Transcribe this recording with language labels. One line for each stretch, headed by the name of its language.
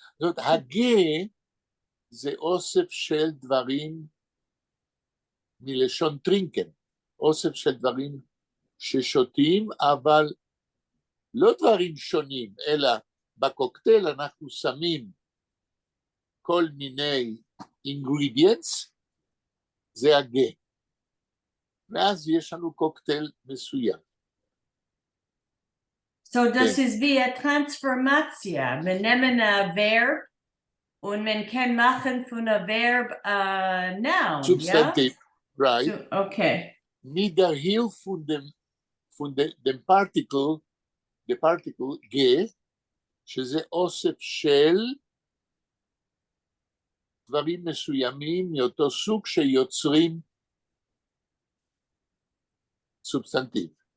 Hebrew: זאת אומרת, הגה זה אוסף של דברים מלשון טרינקן, אוסף של דברים ששותים, אבל לא דברים שונים, אלא בקוקטייל אנחנו שמים כל מיני ingredients, זה הגה. ואז יש לנו קוקטייל מסוים.
German: So das ist wie eine Transformation. Wir nehmen ein Verb und man kann machen von einem Verb ein Noun, Substantiv, ja?
English: right. So, okay.
German: Mit der Hilfe von dem Particle,
English: the particle ge,
Hebrew: שזה אוסף של דברים מסוימים מאותו סוג שיוצרים סובסטנטיב.